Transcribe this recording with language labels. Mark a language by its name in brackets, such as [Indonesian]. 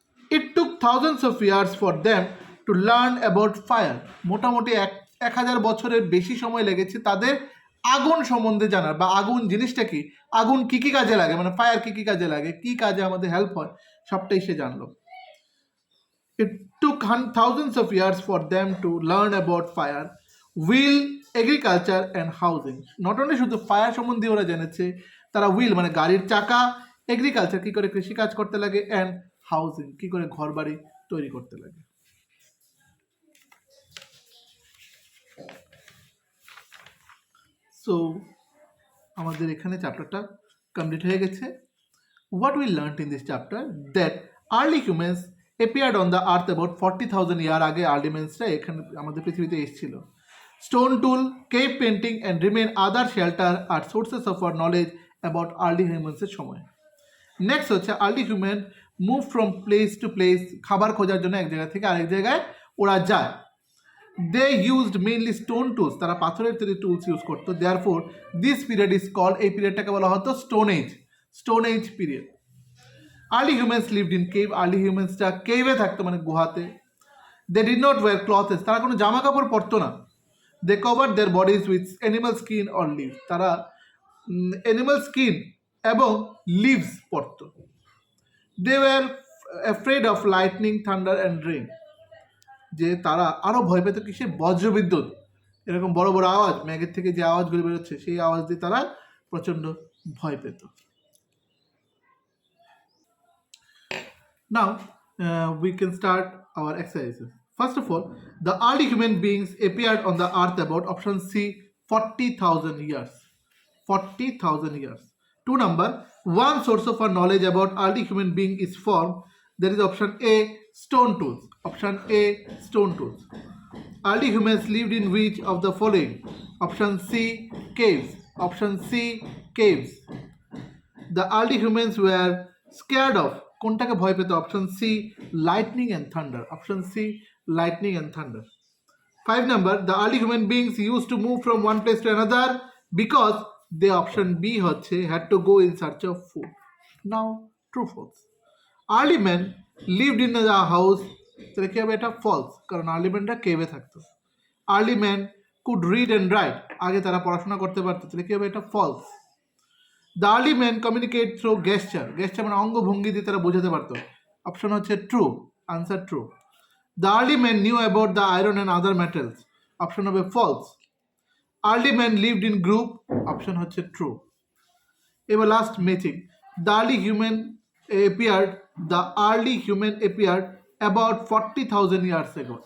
[English] it took thousands of years for them to learn about fire, [Bangla] মোটামুটি 1000 বছরের বেশি সময় লেগেছে তাদের আগুন সম্বন্ধে জানার, বা আগুন জিনিসটা কি, আগুন কী কী কাজে লাগে, মানে ফায়ার কী কী কাজে লাগে, কী কাজে আমাদের হেল্প হয়, সবটাই সে জানলো। [English] It took thousands of years for them to learn about fire, wheel, agriculture and housing. Not only [Bangla] শুধু ফায়ার সম্বন্ধে ওরা জেনেছে, তারা হুইল মানে গাড়ির চাকা, এগ্রিকালচার কী করে কৃষিকাজ করতে লাগে, অ্যান্ড হাউজিং কী করে ঘর বাড়ি তৈরি করতে লাগে। সো আমাদের এখানে চ্যাপ্টারটা কমপ্লিট হয়ে গেছে। [English] What we learned in this chapter, that early humans appeared on the earth about 40,000 year [Bangla] আগে আর্লি ম্যানসরা এখানে আমাদের পৃথিবীতে এসেছিল। [English] Stone tool, cave painting and remain other shelter are sources of our knowledge about early হিউম্যানসের সময়। [Bangla] Next হচ্ছে [English] early human move from place to place, [Bangla] খাবার খোঁজার জন্য এক জায়গা থেকে আরেক জায়গায় ওরা যায়। [English] they used mainly stone tools, [Bangla] তারা পাথরের তৈরি টুলস ইউজ করতো। [English] therefore this period is called, [Bangla] এই পিরিয়ডটাকে বলা হতো [English] Stone age, stone age period. Early humans lived in cave, [Bangla] early হিউম্যানসটা কেভে থাকতো, মানে গুহাতে। [English] they did not wear clothes, [Bangla] তারা কোনো জামা কাপড় পরতো না। [English] they cover their bodies with animal skin or leaves, [Bangla] তারা অ্যানিমাল স্কিন এবং লিভস পরতো। [English] they were afraid of lightning, thunder and rain, [Bangla] যে তারা আরও ভয় পেত কিসে? বজ্রবিদ্যুৎ, এরকম বড় বড় আওয়াজ, মেঘের থেকে যে আওয়াজগুলি বেরোচ্ছে সেই আওয়াজ দিয়ে তারা প্রচণ্ড ভয় পেত। [English] Now we can start our exercises. First of all, the early human beings appeared on the earth about option C 40,000 years. 40,000 years. 2 number, one source of our knowledge about early human being is formed. There is option A, stone tools. Option A, stone tools. Early humans lived in which of the following? Option C, caves. Option C, caves. The early humans were scared of [Bangla] কোনটাকে ভয় পেত? [English] Option C lightning and thunder. Option C lightning and thunder. 5 number, the early human beings used to move from one place to another because the option B হচ্ছে had to go in search of food. Now true false. Early men lived in a house, [Bangla] তাহলে কি হবে? এটা false, কারণ early menরা কেভে থাকতো। [English] Early men could read and write, [Bangla] আগে তারা পড়াশোনা করতে পারতো, তাহলে কি হবে? এটা false. [English] The early men communicate through gesture, gesture [Bangla] মানে অঙ্গভঙ্গি দিয়ে তারা বোঝাতে পারতো। অপশন হচ্ছে true, answer true. [English] The early men knew about the iron and other metals. Option হবে false. Early men lived in group. Option হচ্ছে true. [Bangla] এবার last matching. [English] The early human appeared. The early human appeared about 40,000 years ago.